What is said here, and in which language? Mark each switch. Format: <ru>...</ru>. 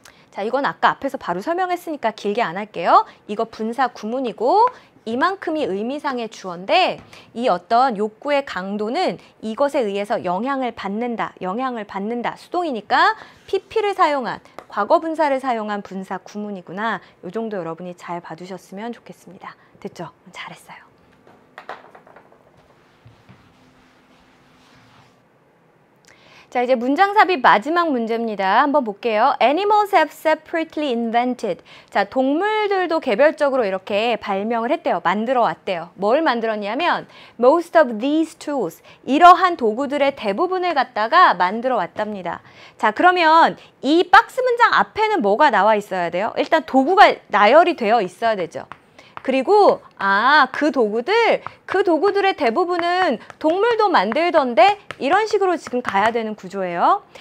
<ko>자, 이건 아까 앞에서 바로 설명했으니까 길게 안 할게요. 이거 분사 구문이고 이만큼이 의미상의 주어인데 이 어떤 욕구의 강도는 이것에 의해서 영향을 받는다, 수동이니까 PP를 사용한, 과거 분사를 사용한 분사 구문이구나. 이 정도 여러분이 잘 봐두셨으면 좋겠습니다. 됐죠? 잘했어요. 자, 이제 문장 삽입 마지막 문제입니다. 한번 볼게요.</ko> <en>Animals have separately invented.</en> <ko>자, 동물들도 개별적으로 이렇게 발명을 했대요. 만들어 왔대요. 뭘 만들었냐면</ko> <en>most of these tools.</en> <ko>이러한 도구들의 대부분을 갖다가 만들어 왔답니다. 자, 그러면 이 박스 문장 앞에는 뭐가 나와 있어야 돼요? 일단 도구가 나열이 되어 있어야 되죠. 그리고 그 도구들의 대부분은 동물도 만들던데 이런 식으로 지금 가야 되는 구조예요.</ko>